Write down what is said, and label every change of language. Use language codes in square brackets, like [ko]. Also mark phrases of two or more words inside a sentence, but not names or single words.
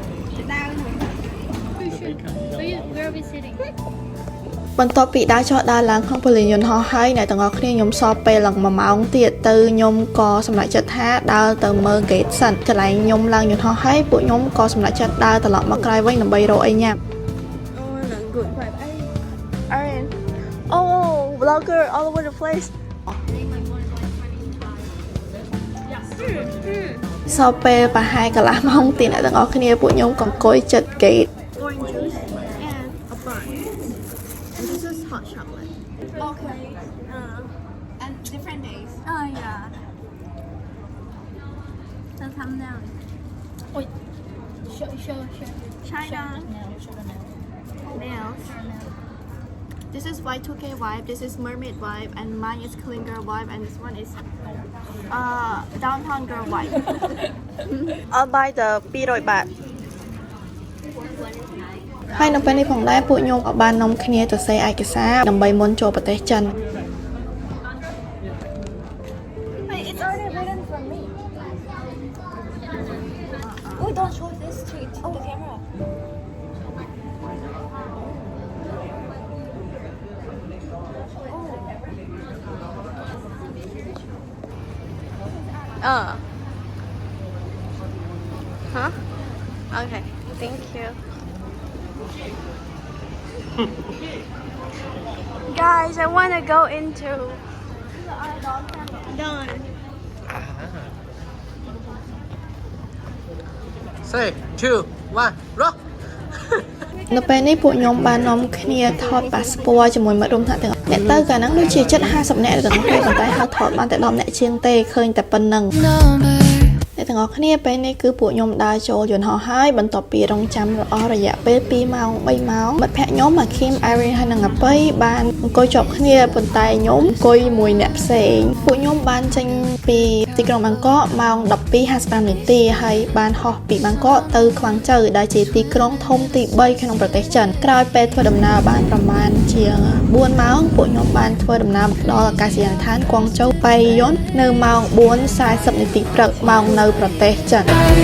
[km] បន្ទាប់ពីដើរចុះដើរឡើងក្នុងពលានយន្តហោះហើយអ្នកទាំងអស់គ្នាខ្ញុំសល់ពេលឡើង1ម៉ោងទៀតទៅខ្ញុំក៏សម្រេចចិត្តថាដើរទៅមើល gate សិនកន្លែងខ្ញុំឡើងយន្តហោះហើយពួកខ្ញុំក៏សម្រេចចិត្តដើរត្រឡប់មកក្រោយវិញដើម្បីរកអីញ៉ាំ [en] Oh, vlogger all over the place. [km] សល់ពេលប្រហែលកន្លះម៉ោងទៀតអ្នកទាំងអស់គ្នាពួកខ្ញុំក៏អង្គុយចិត្ត gate. [en] Orange juice and a bun. And this is hot chocolate. Okay. And different days. Yeah. The thumbnail. Wait. Show. China. Nails. This is Y2K vibe, this is mermaid vibe, and mine is clean girl vibe, and this one is downtown girl vibe. I'll buy the 200 [km] បាតហើយនៅពេលនេះផងដែរពួកខ្ញុំក៏បាននាំគ្នាទៅសេឯកសារដើម្បីមុនចូលប្រទេសចិន [en] Wait, it's already written for me. Oh, don't show this to the camera. Huh? Okay, thank you. Guys, I want to go into Done. 3, 2, 1, rock. [km] នៅពេលនេះពួកខ្ញុំបាននាំគ្នាថត passport ជាមួយមិត្តរួមថ្នាក់ទាំងអ្នកទៅកាលហ្នឹងដូចជាជិត50នាក់ទាំងពេលប៉ុន្តែហៅថតបានតែ10នាក់ជាងទេឃើញតែប៉ុណ្្នឹងអ្នកទាំងអស់គ្នាពេលនេះគឺពួកខ្ញុំដើរចូលយន្តហោះ ហើយបន្ទាប់ពីរងចាំអស់រយៈពេល2ម៉ោង3ម៉ោងមិត្តភ័ក្តិខ្ញុំអាឃីម Irene ហើយនិងអាប៉ៃបានអង្គុយជាប់គ្នាប៉ុន្តែខ្ញុំអង្គុយមួយអ្នកផ្សេងពួកខ្ញុំបានចេញពីទីក្រុងបាងកកម៉ោង 12:55 នាទីហើយបានហោះពីបាងកកទៅខ្វាំងជូវដែលជាទីក្រុងធំទី3ក្នុងប្រទេសចិនក្រោយពេលធ្វើដំណើរបានប្រមាណជា4ម៉ោងពួកខ្ញុំបានធ្វើដំណើរដល់អាកាសយានដ្ឋានគួងជូវប៉ៃយុននៅម៉ោង 4:40 នាទីព្រឹកម៉ោងនៅប្រទេសចិន